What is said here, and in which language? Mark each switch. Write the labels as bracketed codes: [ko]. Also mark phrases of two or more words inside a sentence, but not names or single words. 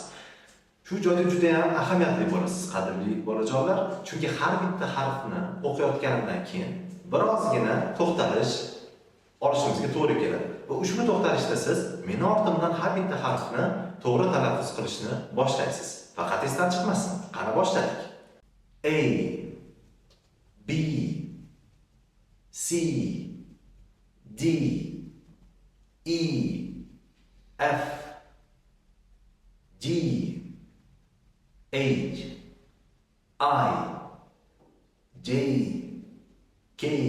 [uz] Shu joyda juda ham ahamiyatli bo'lasiz, qadrli bolajonlar, chunki har bitta harfni o'qiyotganimdan keyin birozgina to'xtalish olishimizga to'g'ri keladi. Va ushbu to'xtalishda siz meni ortimdan har bitta harfni to'g'ri talaffuz qilishni boshlaysiz. Faqat esdan chiqmasin. Qani boshladik. [en] A, B, C, D, E, F, G, H, I, J, K,